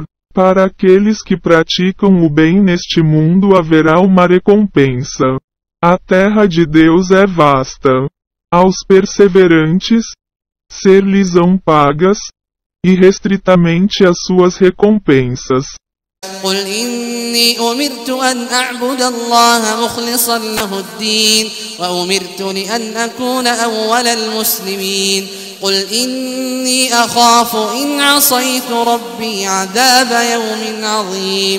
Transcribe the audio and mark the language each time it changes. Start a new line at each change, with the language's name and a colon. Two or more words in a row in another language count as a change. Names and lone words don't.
Portuguese: Para aqueles que praticam o bem neste mundo haverá uma recompensa. A terra de Deus é vasta. Aos perseverantes, ser-lhes-ão pagas, irrestritamente as suas recompensas.
Arabic: قل إني أمرت أن أعبد الله مخلصا له الدين وأمرت لأن أكون أول المسلمين قل إني أخاف إن عصيت ربي عذاب يوم عظيم